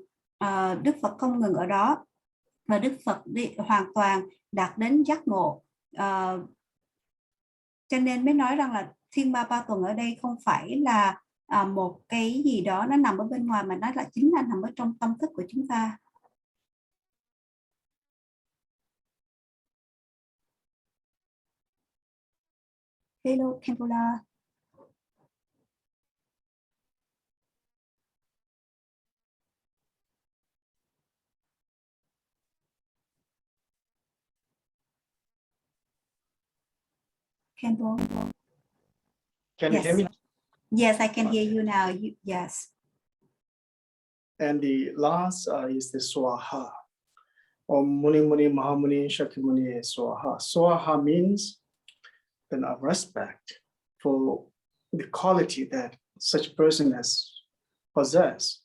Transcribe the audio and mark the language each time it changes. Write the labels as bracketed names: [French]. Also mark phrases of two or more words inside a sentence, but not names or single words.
[Vietnamese] Đức Phật không ngừng ở đó, và Đức Phật đi hoàn toàn đạt đến giác ngộ. Cho nên mới nói rằng là Thiên Ma Ba Tuần ở đây không phải là một cái gì đó nó nằm ở bên ngoài, mà nó là chính là nằm ở trong tâm thức của chúng ta. [English] Hello, Cambola. Cambo. Can you hear me? Yes, I can hear you now. Yes. And the last is the Swaha. [Sanskrit] Om Muni Muni Mahamuni Shakyamuni Swaha. [English] Swaha means then a respect for the quality that such person has possessed.